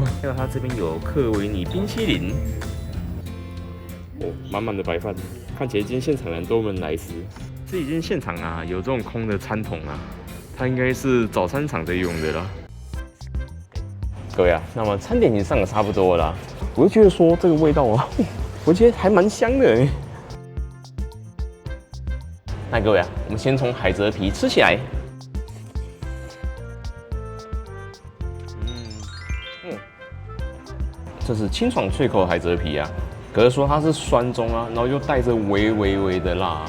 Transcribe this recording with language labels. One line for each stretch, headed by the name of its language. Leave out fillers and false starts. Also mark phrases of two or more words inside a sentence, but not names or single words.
Chinese: 還有他這邊有克維尼冰淇淋，滿滿的白飯，看起來今天現場人都能來吃。這已經現場啊，有這種空的餐桶啊，它應該是早餐場在用的啦。各位啊，那麼餐點已經上的差不多了啦，我就覺得說這個味道啊，我覺得還蠻香的。那各位啊，我們先從海蜇皮吃起來。這是清爽脆口的海蜇皮啊，可是說它是酸中啊，然後又帶着微的辣啊。